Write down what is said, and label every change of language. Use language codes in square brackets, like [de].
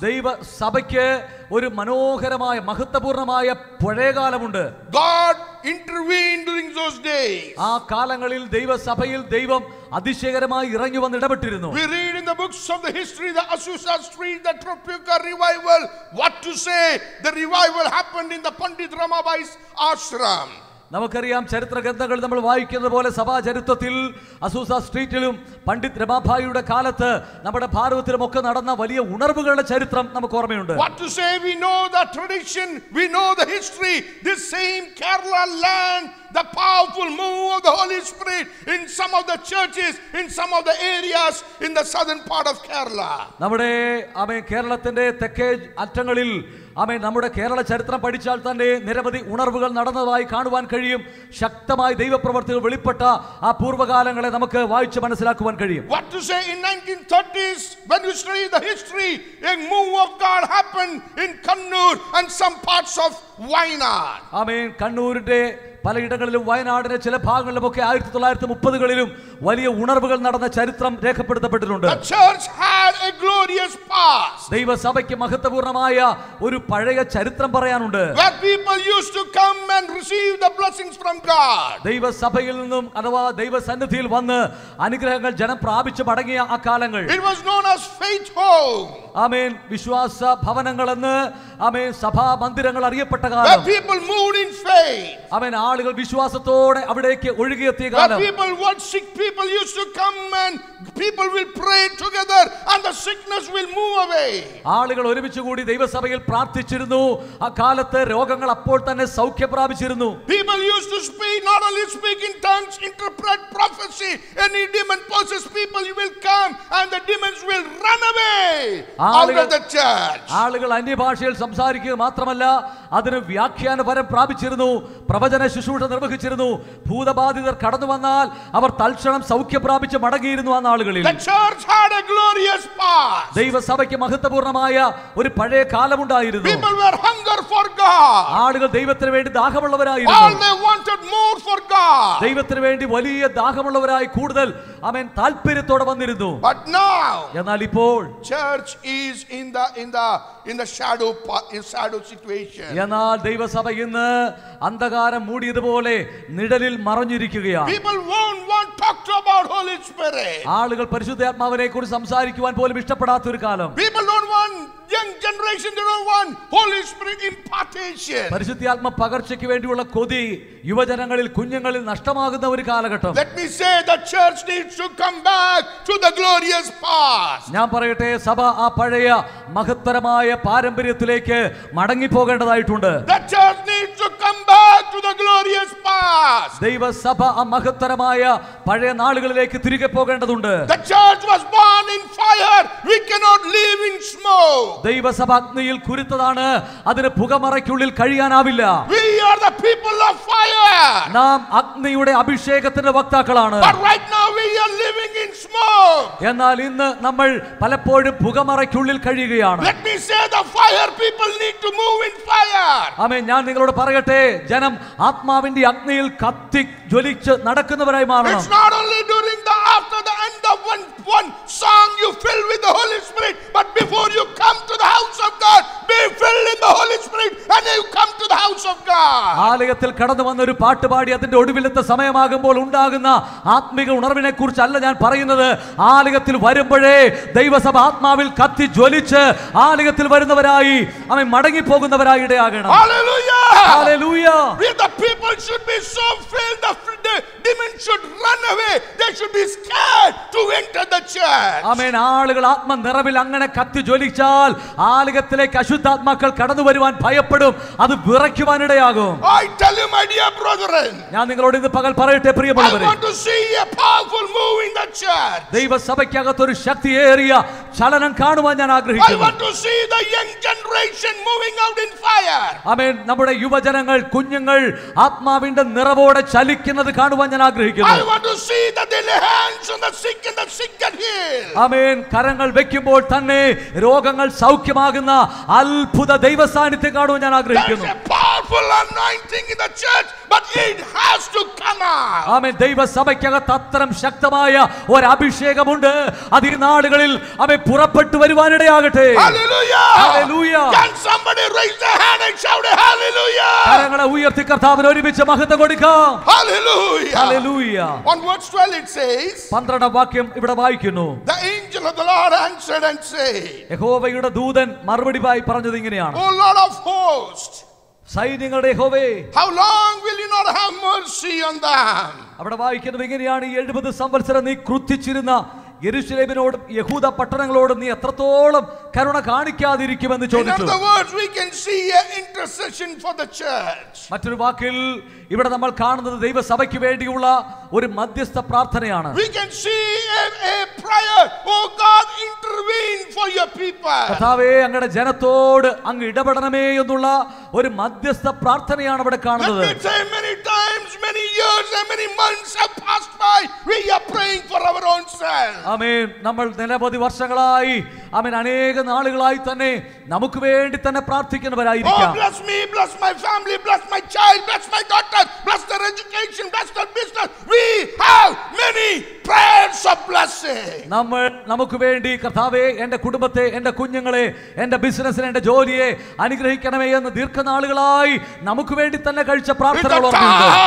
[ml] ദൈവസഭയ്ക്ക് ഒരു മനോഹരമായ മഹത്വപൂർണമായ പഴയകാലമുണ്ട്. [en] God intervened during those days. [ml] ആ കാലങ്ങളിൽ ദൈവസഭയിൽ ദൈവം അതിശയകരമായി ഇറങ്ങി വന്ന് ഇടപെട്ടിരുന്നു. [en] We read in the books of the history, the Azusa Street, the Tropicana revival. What to say? The revival happened in the Pandit Ramabai's ashram. [ml] നമുക്കറിയാം, ചരിത്ര ഗ്രന്ഥങ്ങൾ നമ്മൾ വായിക്കുന്നത് പോലെ സഭാ ചരിത്രത്തിൽ അസൂസ സ്ട്രീറ്റിലും പണ്ഡിറ്റ് രമാഭായിയുടെ കാലത്ത് നമ്മുടെ ഭാരതത്തിലും ഒക്കെ നടന്ന വലിയ ഉണർവുകളുടെ ചരിത്രം നമുക്ക് ഓർമ്മയുണ്ട്. [en] What to say? We know the tradition, we know the history. This same Kerala land, the powerful move of the Holy Spirit in some of the churches, in some of the areas in the southern part of Kerala. [ml] നമ്മുടെ കേരളത്തിന്റെ തെക്കേ അറ്റങ്ങളിൽ നമ്മുടെ കേരള ചരിത്രം പഠിച്ചാൽ തന്നെ നിരവധി ഉണർവുകൾ നടന്നതായി കാണുവാൻ കഴിയും. ശക്തമായ ദൈവപ്രവർത്തികൾ വെളിപ്പെട്ട ആ പൂർവ്വകാലങ്ങളെ നമുക്ക് വായിച്ച് മനസ്സിലാക്കുവാൻ കഴിയും. [en] What to say? In 1930s, when you study the history, a move of God happened in Kannur and some parts of Wayanad. [ml] കണ്ണൂരിന്റെ പലയിടങ്ങളിലും വയനാടിന്റെ ചില ഭാഗങ്ങളിലുമൊക്കെ 1930കളിലും വലിയ ഉണർവുകൾ നടന്ന ചരിത്രം രേഖപ്പെടുത്തപ്പെട്ടിട്ടുണ്ട്. [en] The church had a glorious past. [ml] ദൈവസഭയ്ക്ക് മഹത്വപൂർണമായ ഒരു പഴയ ചരിത്രം പറയാനുണ്ട്. [en] Where people used to come and receive the blessings from God. [ml] ദൈവസഭയിൽ നിന്നും അഥവാ ദൈവസന്നിധിയിൽ വന്ന് അനുഗ്രഹങ്ങൾ ജനം പ്രാപിച്ചു മടങ്ങിയ ആ കാലങ്ങൾ. [en] It was known as faith home. [ml] ആമേൻ. വിശ്വാസ ഭവനങ്ങൾ എന്ന് ആമേൻ സഭാ മന്ദിരങ്ങൾ അറിയപ്പെട്ട [en] Where [ml] കാലം. [en] people moved in faith. [ml] ആമേൻ. ആളുകൾ വിശ്വാസത്തോടെ അവിടേക്ക് ഒഴുകിയെത്തിയ [en] Where [ml] കാലം. [en] people, what sick people used to come and people will pray together and the sickness will move away. [ml] ആളുകൾ ഒരുമിച്ച് കൂടി ദൈവസഭയിൽ പ്രാർത്ഥിച്ചിരുന്നു. ആ കാലത്ത് രോഗങ്ങൾ അപ്പോൾ തന്നെ സൗഖ്യം പ്രാപിച്ചിരുന്നു. [en] People used to speak, not only speak in tongues, interpret prophecy. Any demon possessed people, you will come and the demons will run away out of the church. [ml] ആളുകൾ അന്യഭാഷയിൽ സംസാരിക്കുക മാത്രമല്ല അതിന് വ്യാഖ്യാനപരം പ്രാപിച്ചിരുന്നു. പ്രവചന ശുശ്രൂഷ നിർവഹിച്ചിരുന്നു. ഭൂതബാധിതർ കടന്നു വന്നാൽ അവർ തൽക്ഷണം സൗഖ്യം പ്രാപിച്ച് മടങ്ങിയിരുന്നു ആ നാളുകളിൽ. [en] The church had a glorious past. [ml] ദൈവസഭയ്ക്ക് മഹത്വപൂർണമായ ഒരു പഴയ കാലമുണ്ടായിരുന്നു. [en] People were hunger for God. [ml] ആളുകൾ ദൈവത്തിന് വേണ്ടി ദാഹമുള്ളവരായിരുന്നു. [en] All they wanted more for God. [ml] ദൈവത്തിന് വേണ്ടി വലിയ ദാഹമുള്ളവരായി കൂടുതൽ ആമേൻ താല്പര്യത്തോടെ വന്നിരുന്നു. [en] But now, [ml] എന്നാൽ ഇപ്പോൾ [en] church is in the shadow situation. [ml] എന്നാൽ ദൈവസഭ ഇന്ന് അന്ധകാരം മൂടിയതുപോലെ നിഴലിൽ മറഞ്ഞിരിക്കുകയാണ്. [en] People won't want to talk about Holy Spirit. [ml] ആളുകൾ പരിശുദ്ധാത്മാവിനെ കുറിച്ച് സംസാരിക്കുവാൻ പോലും ഇഷ്ടപ്പെടാത്ത ഒരു കാലം. [en] People don't want, young generation, they don't want Holy Spirit impartation. [ml] പരിശുദ്ധാത്മ പകർച്ചയ്ക്ക് വേണ്ടിയുള്ള കൊതി യുവജനങ്ങളിൽ കുഞ്ഞുങ്ങളിൽ നഷ്ടമാകുന്ന ഒരു കാലഘട്ടം. [en] Let me say the church needs to come back to the glorious past. [ml] ഞാൻ പറയട്ടെ, സഭ ആ പഴയ മഹത്തരമായ പാരമ്പര്യത്തിലേക്ക് മടങ്ങിപ്പോകേണ്ടതായിട്ടുണ്ട്. [en] The church needs to come back to the glorious past. [ml] ദൈവസഭ ആ മഹത്തരമായ പഴയ നാളുകളിലേക്ക് തിരികെ പോകേണ്ടതുണ്ട്. [en] The church was born in fire. We cannot live in smoke. [ml] ദൈവസഭ അഗ്നിയിൽ കുരുത്തതാണ്. അതിന് പുകമറയ്ക്കുള്ളിൽ കഴിയാനാവില്ല. [en] We are the people of fire. [ml] നാം അഗ്നിയുടെ അഭിഷേകത്തിന്റെ വക്താക്കളാണ്. [en] But right now we are living in smoke. [ml] എന്നാൽ ഇന്ന് നമ്മൾ പലപ്പോഴും പുകമറയ്ക്കുള്ളിൽ കഴിയുകയാണ്. [en] Let me say the fire people need to move in fire. [ml] ആമേൻ. ഞാൻ നിങ്ങളോട് പറയട്ടെ, ജനം ആത്മാവിന്റെ അഗ്നിയിൽ കത്തി ജ്വലിച്ച് നടക്കുന്നവരായി മാറണം. [en] It's not only during after the end of one song you fill with the Holy Spirit, but before you come to the house of God, be filled in the Holy Spirit and you come to the house of God. [ml] ആലയത്തിൽ കടന്നു വന്ന ഒരു പാട്ട് പാടി അതിന്റെ ഒടുവിലത്തെ സമയമാകുമ്പോൾ ഉണ്ടാകുന്ന ആത്മിക ഉണർവിനെ കുറിച്ചല്ല ഞാൻ പറയുന്നത്. ആലയത്തിൽ വരുമ്പോഴേ ദൈവസഭ ആത്മാവിൽ കത്തി ജ്വലിച്ച് ആലയത്തിൽ വരുന്നവരായി അവൻ മടങ്ങി പോകുന്നവരായി ഇടയാകണം. [en] Hallelujah! Hallelujah! The people should be so filled, the demons should run away. They should be scared to enter the church. [ml] ആമേൻ. ആളുകൾ ആത്മനിറവിൽ അങ്ങനെ കത്തി ജ്വലിച്ചാൽ ആലയത്തിലേക്ക് അശുദ്ധാത്മാക്കൾ കടന്നു വരുവാൻ ഭയപ്പെടും. അത് വിറയ്ക്കുവാനിടയാകും. [en] I tell you, my dear brethren, [ml] ഞാൻ നിങ്ങളോട് ഇന്ന് പകൽ പറയട്ടെ [en] I [ml] പ്രിയമുള്ളവരെ, [en] want to see a powerful move in the church. [ml] ദൈവസഭയ്ക്കകത്തൊരു ശക്തിയേറിയ ചലനം കാണുവാൻ ഞാൻ [en] I [ml] ആഗ്രഹിക്കുന്നു. [en] want to see the young generation moving out in fire. [ml] ആമേൻ. നമ്മുടെ യുവജനങ്ങൾ, കുഞ്ഞുങ്ങൾ ആത്മാവിന്റെ നിറവോടെ ചലിക്കുന്നത് കാണുവാൻ ഞാൻ ആഗ്രഹിക്കുന്നു. [en] I want to see that they lay hands on the sick and the sick get healed. [ml] ആമേൻ. കരങ്ങൾ വെക്കുമ്പോൾ തന്നെ രോഗങ്ങൾ സൗഖ്യമാകുന്ന അത്ഭുത ദൈവ സാന്നിധ്യം കാണുവാൻ ഞാൻ [en] There's [ml] ആഗ്രഹിക്കുന്നു. [en] a powerful anointing in the church, but it has to come out. [ml] ആമേൻ. ദൈവസഭയ്ക്കകത്ത് അത്തരം ശക്തമായ ഒരു അഭിഷേകമുണ്ട്. അത് ഈ നാളുകളിൽ അവൻ പുറപ്പെട്ടു വരുവാനിടയാകട്ടെ. [en] Hallelujah! Hallelujah! Can somebody raise their hand and shout hallelujah? [ml] കരങ്ങളെ ഉയർത്തി കർത്താവിന് ഒരുമിച്ച് മഹത്വം കൊടുക്കാം. [en] Hallelujah! [ml] Hallelujah. [en] On verse 12 it says, [ml] 12ാം വാക്യം ഇവിടെ വായിക്കുന്നു. [en] the angel of the Lord answered and said, [ml] യഹോവയുടെ ദൂതൻ മറുപടിയായി പറഞ്ഞത് ഇങ്ങനെയാണ്. [en] O Lord of hosts, [ml] സൈന്യങ്ങളുടെ യഹോവേ, [en] how long will you not have mercy on them? [ml] അവിടെ വായിക്കുന്നത് ഇങ്ങനെയാണ്. 70 സംവത്സരം നീ ക്രുദ്ധിച്ചിരുന്ന യെരൂശലേമിനോടും യഹൂദ പട്ടണങ്ങളോടും നീ എത്രത്തോളം കരുണ കാണിക്കാതിരിക്കുമെന്ന് [en] In [ml] ചോദിച്ചു. [en] other words, we can see an intercession for the church. [ml] മറ്റൊരു വാക്കിൽ ഇവിടെ നമ്മൾ കാണുന്നത് ദൈവസഭയ്ക്ക് വേണ്ടിയുള്ള ഒരു മധ്യസ്ഥ പ്രാർത്ഥനയാണ്. [en] We can see a prayer, oh God, intervene for your people. [ml] കർത്താവേ, അങ്ങയുടെ ജനത്തോട് അങ്ങ് ഇടപെടണമേ എന്നുള്ള ഒരു മധ്യസ്ഥ പ്രാർത്ഥനയാണ് ഇവിടെ കാണുന്നത്. [en] Let me say, many times, many years and many months have passed by. We are praying for our own self. [ml] ആമേൻ. നമ്മൾ നിരവധി വർഷങ്ങളായി, ആമേൻ, അനേക നാളുകളായി തന്നെ നമുക്ക് വേണ്ടി തന്നെ പ്രാർത്ഥിക്കുന്നവരായിരിക്കാം. [en] Oh, bless me, bless my family, bless my child, bless my daughter, bless their education, bless their business. We have many prayers of blessing. [ml] നമുക്ക് വേണ്ടി കർത്താവേ എൻ്റെ കുടുംബത്തെ, എൻ്റെ കുഞ്ഞുങ്ങളെ, എൻ്റെ ബിസിനസ്സിനെ, എൻ്റെ ജോലിയെ അനുഗ്രഹിക്കണമേ എന്ന് ദീർഘനാളുകളായി നമുക്ക് വേണ്ടി തന്നെ കഴിച്ച പ്രാർത്ഥനകൾ ഓർമ്മയുണ്ട്.